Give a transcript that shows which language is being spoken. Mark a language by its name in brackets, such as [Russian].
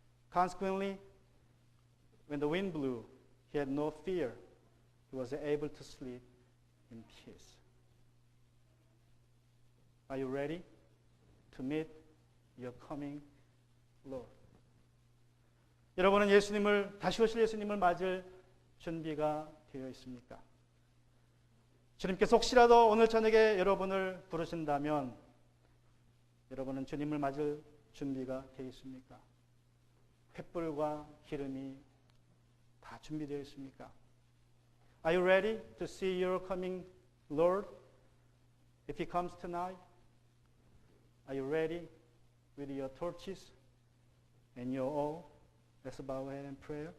[English] Consequently, when the wind blew, he had no fear. He was able to sleep in peace. Are you ready to meet your coming Lord? [Korean] 여러분은 다시 오실 예수님을 맞을 준비가 되어 있습니까? 주님께서 혹시라도 오늘 저녁에 여러분을 부르신다면 여러분은 주님을 맞을 준비가 되어 있습니까? 횃불과 기름이 다 준비되어 있습니까? [English] Are you ready to see your coming Lord? If He comes tonight, are you ready with your torches and your oil? Let's bow our head in prayer.